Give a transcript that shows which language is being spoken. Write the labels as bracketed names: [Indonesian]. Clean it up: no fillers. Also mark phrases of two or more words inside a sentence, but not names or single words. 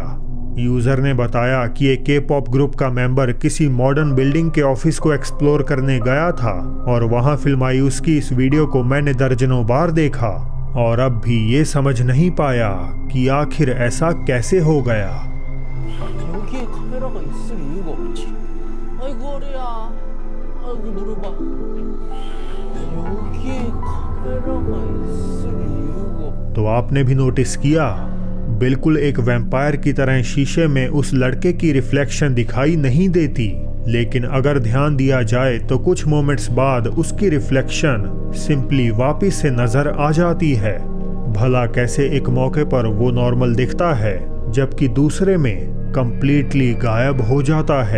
[Hindi] यूजर ने बताया कि एक [English] K-pop group [Hindi] का मेंबर किसी [English] modern building [Hindi] के ऑफिस को एक्सप्लोर करने गया था और वहां फिल्माई उसकी इस वीडियो को मैंने दर्जनों बार देखा और अब भी ये समझ नहीं पाया कि आखिर ऐसा कैसे हो गया। [Korean] 여기에 카메라가 있을 이유가 없지. 아이고 어리야. 아이고 무릎아. 여기에 카메라가 있을 이유가. [Hindi] तो आपने भी नोटिस किया, बिल्कुल एक वैम्पायर की तरह शीशे में उस लड़के की रिफ्लेक्शन दिखाई नहीं देती, लेकिन अगर ध्यान दिया जाए तो कुछ मोमेंट्स बाद उसकी [English] reflection simply [Hindi] वापस से नजर आ जाती है। भला कैसे एक मौके पर वो नॉर्मल दिखता है जबकि दूसरे में कंप्लीटली गायब हो जाता है?